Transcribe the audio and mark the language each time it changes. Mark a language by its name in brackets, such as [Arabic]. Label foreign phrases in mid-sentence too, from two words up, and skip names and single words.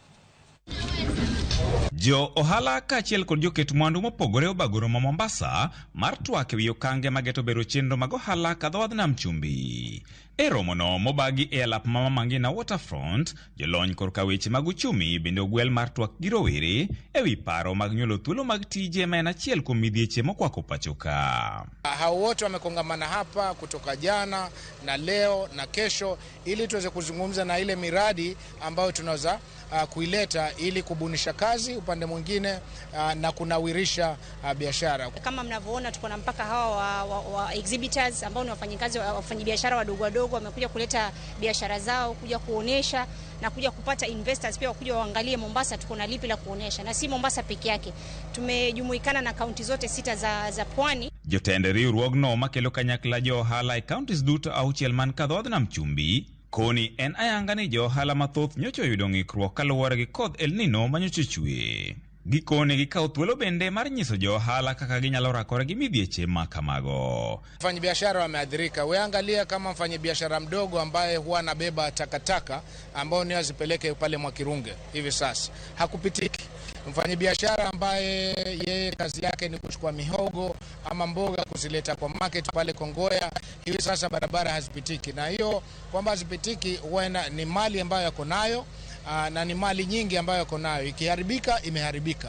[Luo (Kenya and Tanzania)] Jo ohala kachiel kod joket mwandu mopogore obagoro ma Mombasa mar twak ewi okange mageto bero chenro mag ohala kadhood nam chumbi. E romono mobagi e alap mama Mangina waterfront, jolony korka weche mag uchumi bende ogwel mar twak gi rowere ewi paro mag nyuolo thuolo mag tije ma en achiel kuom midhieche mokwako pachoka. [Swahili] Hao wote wamekongamana hapa kutoka jana na leo na kesho ili tuweze kuzungumza na ile miradi ambayo tunaweza kuileta ili kubunisha kazi upande mwingine na kunawirisha biashara. Kama mnavyoona tuko na mpaka hawa wa exhibitors ambao ni wafanyikazi wafanyabiashara wadogo wadogo wamekuja kuleta biashara zao, kuja kuonesha na kuja kupata investors pia wakuja waangalie Mombasa tuko na lipi la kuonesha, na si Mombasa peke yake. Tumejumuikana na kaunti zote 6 za pwani. [Luo (Kenya and Tanzania)] Jotend riwruogno makelo kanyakla jo ohala e counties duto auchiel man kadhood nam chumbi koni en ayanga ni jo ohala mathoth nyocha oyudo ng'ikruok kaluwore gi koth El Nino manyocha chue. Gikone gikawo thuolo bende mar nyiso jo ohala kaka ginyalo rakore gi midhieche ma kamago. [Swahili] Wafanyabiashara wameathirika. Weangalia kama mfanyabiashara mdogo ambaye huwa anabeba takataka ambao ni azipeleke pale Mwakirunge hivi sasa hakupitiki. Mfanyabiashara ambaye yeye kazi yake ni kuchukua mihogo ama mboga kuzileta kwa market pale Kongoya, hivi sasa barabara hazipitiki, na hiyo kwamba hazipitiki huwa ni mali ambayo yako nayo na ni mali nyingi ambayo yako nayo, ikiharibika imeharibika.